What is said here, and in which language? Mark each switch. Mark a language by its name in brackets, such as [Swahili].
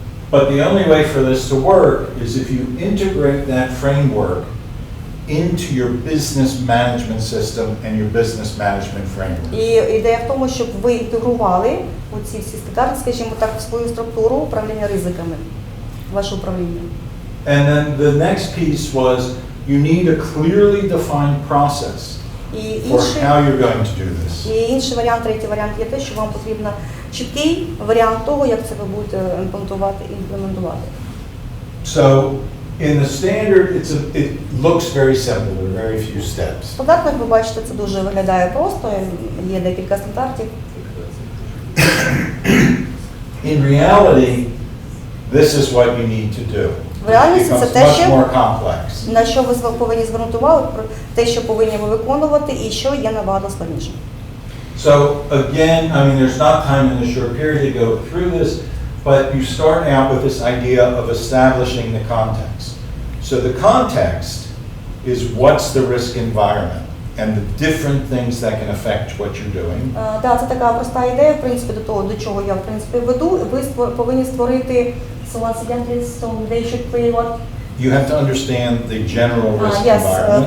[English] But the only way for this to work is if you integrate that framework into your business management system and your business management framework. [Ukrainian] І ідея в тому, щоб ви інтегрували оці всі стандарти, скажімо так, в свою структуру управління ризиками, ваше управління. [English] And then the next piece was you need a clearly defined process for how you're going to do this. [Ukrainian] І інший варіант, третій варіант є те, що вам потрібно чіткий варіант того, як це ви будете імплементувати. [English] So in the standard, it looks very simple. There are very few steps. [Ukrainian] Стандарт, як ви бачите, це дуже виглядає просто. Є декілька стандартів. [English] In reality, this is what you need to do. [Ukrainian] В реальності це те, на що ви повинні звернути увагу, те, що повинні ви виконувати, і що є набагато складніше. [English] So again, I mean, there's not time in a short period to go through this, but you start out with this idea of establishing the context. So the context is what's the risk environment and the different things that can affect what you're doing. [Ukrainian] Да, це така проста ідея, в принципі, до чого я, в принципі, веду. Ви повинні створити [English] You have to understand the general risk environment.